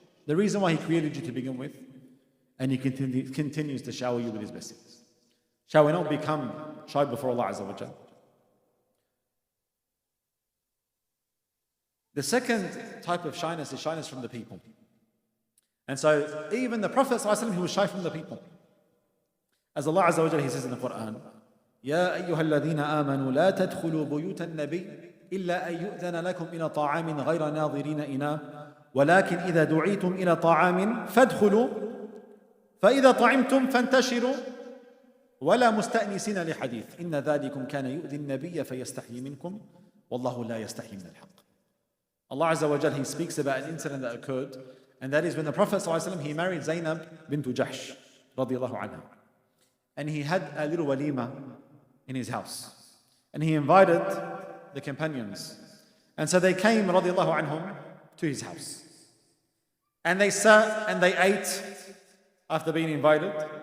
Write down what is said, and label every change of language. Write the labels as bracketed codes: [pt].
[en] The reason why He created you to begin with. And He continues to shower you with His blessings. Shall we not become shy before Allah Azza wa Jalla? The second type of shyness is shyness from the people. And so even the Prophet ﷺ, he was shy from the people. As Allah Azza wa Jalla, He says in the Quran, [ar] يا أيها الذين آمنوا لا تدخلوا بيوت النبي إلا أن يؤذن لكم إلى طعام غير ناظرين إناه ولكن إذا دعيتم إلى طعام فادخلوا فإذا طعمتم فانتشروا ولا مستأنسين لحديث إن ذلكم كان يؤذي النبي فيستحيي منكم والله لا يستحيي من الحق. [en] Allah Azza wa Jalla, He speaks about an incident that occurred, and that is when the Prophet ﷺ, he married Zainab bint Jahsh radiyallahu anha. And he had a little walima in his house. And he invited the companions. And so they came, radiallahu anhum, to his house. And they sat and they ate after being invited.